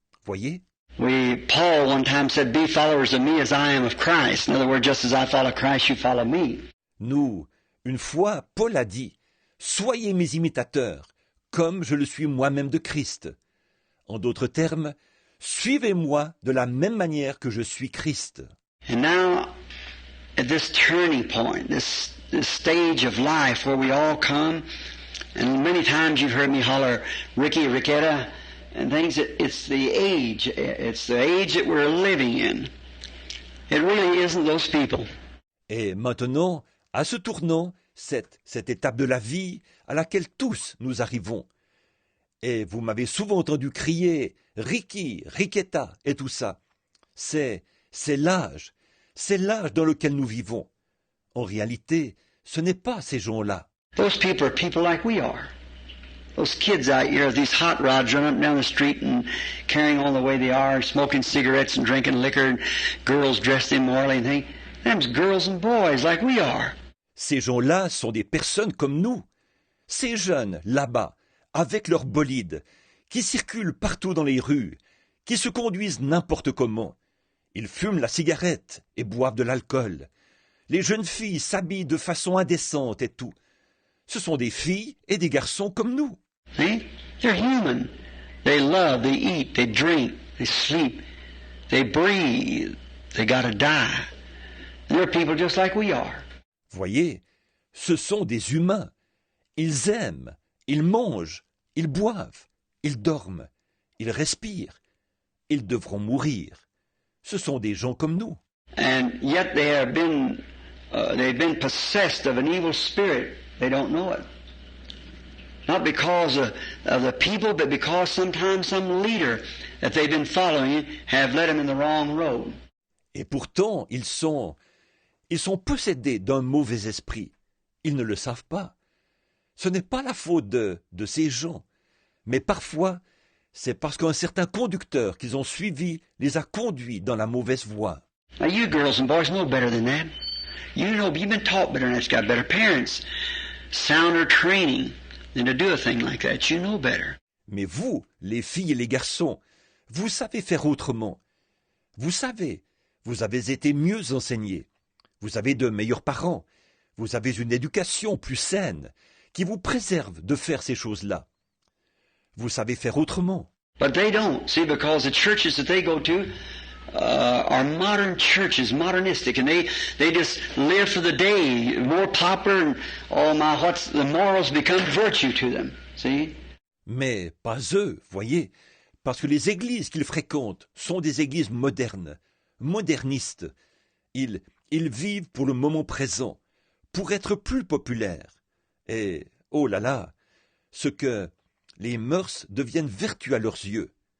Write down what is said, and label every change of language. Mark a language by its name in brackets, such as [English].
[French] Voyez? [English] Paul one time said, Be followers of me as I am of Christ. In other words, just as I follow Christ, you follow me. [French] Nous, une fois, Paul a dit, Soyez mes imitateurs, comme je le suis moi-même de Christ. En d'autres termes, suivez-moi de la même manière que je suis Christ. [English] And now, at this turning point, this stage of life where we all come, and many times you've heard me holler, Ricky, Ricketta, and things, it's the age that we're living in. It really isn't those people. [French] Et maintenant, à ce tournant, cette étape de la vie à laquelle tous nous arrivons. Et vous m'avez souvent entendu crier « Ricky, Ricketta » et tout ça. C'est l'âge dans lequel nous vivons. En réalité, ce n'est pas ces gens-là. [English] Those people are people like we are. Those kids out here, these hot rods running up and down the street and carrying on the way they are, smoking cigarettes and drinking liquor, and girls dressed immorally and things. Them's girls and boys like we are. [French] Ces gens-là sont des personnes comme nous. Ces jeunes, là-bas, avec leurs bolides, qui circulent partout dans les rues, qui se conduisent n'importe comment. Ils fument la cigarette et boivent de l'alcool. Les jeunes filles s'habillent de façon indécente et tout. Ce sont des filles et des garçons comme nous. [English] See? They're human. They love, they eat, they drink, they sleep, they breathe. They gotta die. And they're people just like we are. [French] Voyez, ce sont des humains. Ils aiment, ils mangent, ils boivent, ils dorment, ils respirent. Ils devront mourir. Ce sont des gens comme nous. [English] And yet they've been possessed of an evil spirit. They don't know it. Not because of the people, but because sometimes some leader that they've been following have led them in the wrong road. [French] Et pourtant, ils sont possédés d'un mauvais esprit. Ils ne le savent pas. Ce n'est pas la faute de ces gens, mais parfois, c'est parce qu'un certain conducteur qu'ils ont suivi les a conduits dans la mauvaise voie. [English] Now you girls and boys know better than that. You know, you've been taught better than that. You've got better parents, sounder training than to do a thing like that. You know better. [French] Mais vous, les filles et les garçons, vous savez faire autrement. Vous savez, vous avez été mieux enseignés. Vous avez de meilleurs parents. Vous avez une éducation plus saine qui vous préserve de faire ces choses-là. Vous savez faire autrement. [English] But they don't, see, because the churches that they go to are modern churches, modernistic, and they just live for the day, more popular, and the morals become virtue to them, see? [French] Mais pas eux, voyez, parce que les églises qu'ils fréquentent sont des églises modernes, modernistes. Ils vivent pour le moment présent, pour être plus populaires. Et, oh là là, ce que les mœurs deviennent vertus à leurs yeux.